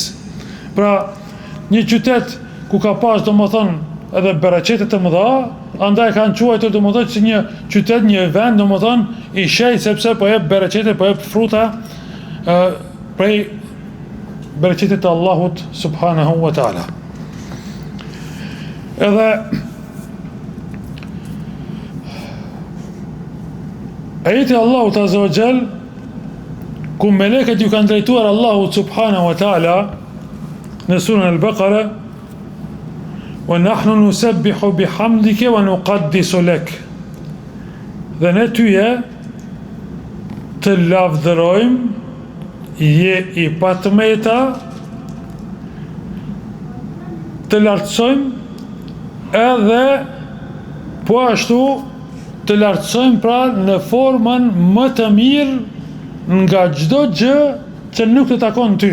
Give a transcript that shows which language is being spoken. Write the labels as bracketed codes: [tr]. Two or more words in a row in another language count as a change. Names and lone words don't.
[sq] Pra një qytet ku ka pas do më thonë edhe bereqetet të mëdha, andaj kanë quajtur do më thonë që një qytet, një vend do më thonë i shejt, sepse po jep bereqete, po jep fruta prej bereqetit të Allahut [ar] سبحانه وتعالى. [sq] Edhe ajeti Allahut [ar] عز وجل, [sq] ku meleket ju kanë drejtuar Allahut [ar] سبحانه وتعالى [sq] në surën Al-Baqara, [ar] ونحن نسبح بحمدك ونقدس لك, [sq] dhe ne tyje të lavdërojmë, je i patmeta, të lartësojmë, edhe po ashtu të lartësojmë pra në formën më të mirë nga çdo gjë që nuk të takon ty.